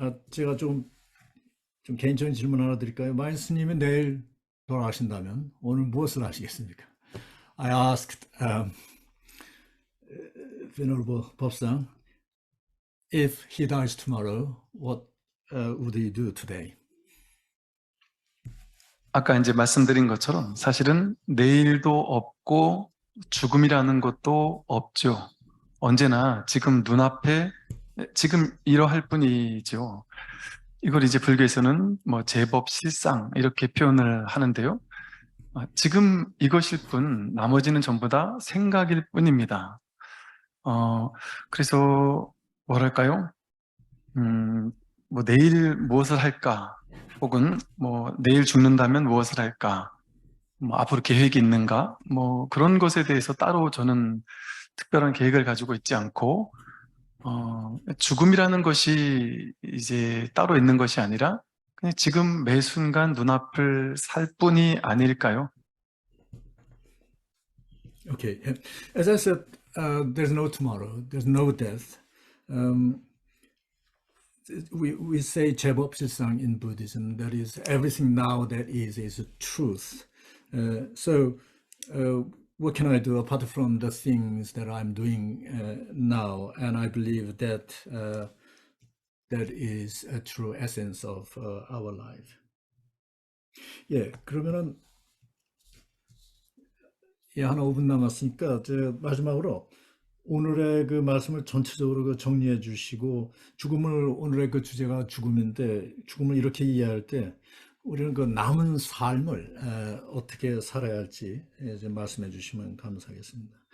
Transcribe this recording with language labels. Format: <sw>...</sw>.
<ko>제가 좀 개인적인 질문 하나 드릴까요? 마인스님이 내일 돌아가신다면 오늘 무엇을 하시겠습니까?</ko> <en>I asked Venerable 법상, if he dies tomorrow, what would he do today?</en> <ko>아까 이제 말씀드린 것처럼 사실은 내일도 없고 죽음이라는 것도 없죠. 언제나 지금 눈앞에 지금 이러할 뿐이죠. 이걸 이제 불교에서는 뭐 제법 실상 이렇게 표현을 하는데요. 지금 이것일 뿐 나머지는 전부 다 생각일 뿐입니다. 그래서 뭐랄까요? 뭐 내일 무엇을 할까? 혹은 뭐 내일 죽는다면 무엇을 할까? 뭐 앞으로 계획이 있는가? 뭐 그런 것에 대해서 따로 저는 특별한 계획을 가지고 있지 않고 죽음이라는 것이 이제 따로 있는 것이 아니라 그냥 지금 매 순간 눈앞을 살 뿐이 아닐까요?</ko> <en>Okay, as I said, there's no tomorrow, there's no death. We say 제법실상 in Buddhism, that is, everything now that is truth. So what can I do apart from the things that I'm doing now? And I believe that that is a true essence of our life.</en> <ko>예, 그러면은 한 5분 남았으니까 마지막으로 오늘의 그 말씀을 전체적으로 정리해 주시고, 오늘의 그 주제가 죽음인데, 죽음을 이렇게 이해할 때 우리는 그 남은 삶을 어떻게 살아야 할지 이제 말씀해 주시면 감사하겠습니다.</ko>